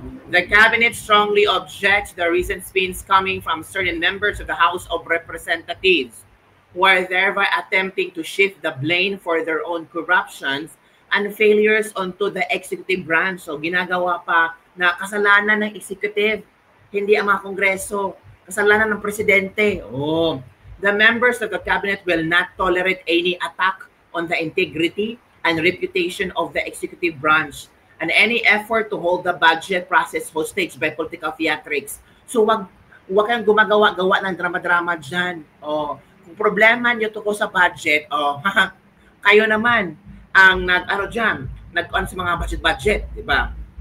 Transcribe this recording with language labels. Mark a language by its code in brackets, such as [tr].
[en] The cabinet strongly objects the recent spins coming from certain members of the House of Representatives who are thereby attempting to shift the blame for their own corruptions and failures onto the executive branch. [tl] So ginagawa pa na kasalanan ng executive, hindi ang mga kongreso, kasalanan ng presidente. [en] The members of the cabinet will not tolerate any attack on the integrity and reputation of the executive branch and any effort to hold the budget process hostage by political theatrics. [tl] So wag kayong gumagawa-gawa ng drama-drama dyan. Kung problema nyo tungkol sa budget, kayo naman ang nag-on sa mga budget, di ba?